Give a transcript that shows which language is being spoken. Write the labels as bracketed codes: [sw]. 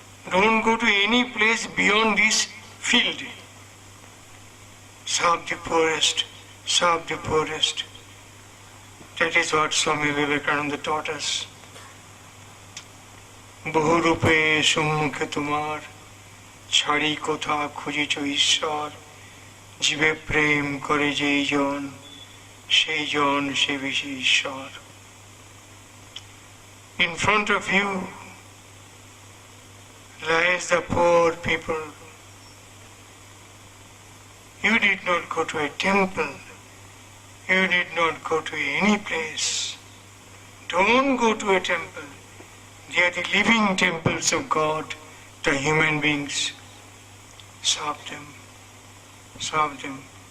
[en] Don't go to any place beyond this field. Serve the poorest. Serve the poorest. That is what Swami Vivekananda taught us. [bn] বহু রূপে সম্মুখে তোমার ছাড়ি কোথা খুঁজিছ ঈশ্বর জীবে প্রেম করে যেই জন সেই জন সে বেশি ঈশ্বর. [en] In front of you lies the poor people. You did not go to a temple. You did not go to any place. Don't go to a temple. They are the living temples of God, the human beings. Serve them. Serve them.